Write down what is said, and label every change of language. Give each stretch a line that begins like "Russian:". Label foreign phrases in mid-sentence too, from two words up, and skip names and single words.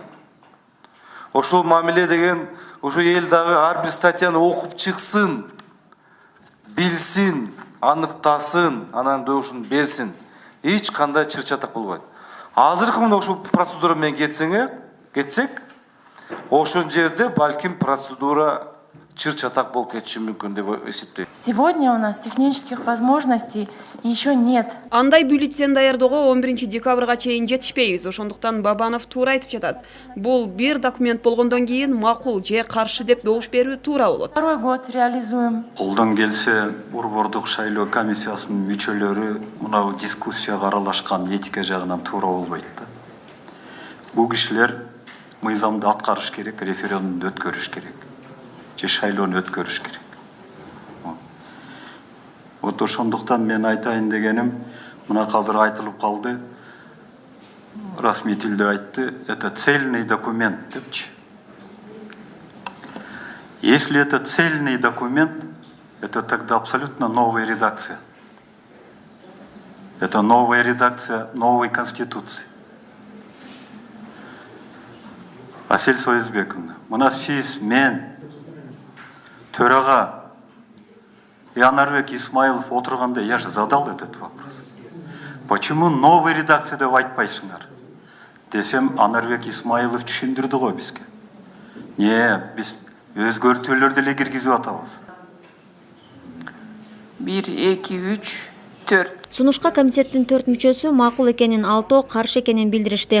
Kyrgyz: Ошол мамиле деген, ошо эл дагы ар бир статьяны окуп чыксын, билсин, аныктасын, анан добушун берсин. Эч кандай чыр чатак болбойт. Азыркы мына ушул процедура менен кетсек, ошол жерде балким процедура чыр чатак болуп кетиши мүмкүн деп эсептейм.
Russian: Сегодня у нас технических возможностей еще нет.
Kyrgyz: Андай бюллетень даярдоого 11 декабрга чейин жетишпейбиз. Ошондуктан Бабанов туура айтып жатат. Бул бир документ болгондон кийин макул же каршы деп добуш берүү туура болот.
Russian: Второй год реализуем.
Kyrgyz: Колдон келсе, Борбордук шайлоо комиссиясынын мүчөлөрү мына дискуссияга аралашкан этика жагынан туура болбойт да. Бул кишилер мыйзамды аткарыш керек, референдумду өткөрүш керек. Же шайлоону өткөрүш керек. Вот ошондуктан мен айтайын дегеним, мына азыр айтылып калды, расмий тилде айтты,
Russian: это цельный документ депчи. Если это цельный документ, это тогда абсолютно новая редакция. Это новая редакция новой Конституции.
Kyrgyz: Асель Союзбековна, мына сиз, мен, төрага и Анарбек Исмаилов отырганда,
Russian: я же задал этот вопрос. Почему новая редакция
Kyrgyz: деп айтпайсыңар? Десем, Анарбек Исмаилов түшүндүрдү го бизге. Не, биз өзгөртүүлөрдү эле киргизип атабыз. 1, 2, 3, 4. Сунушка комитеттин 4 мүчөсү макул экенин, 6 каршы экенин билдиришти.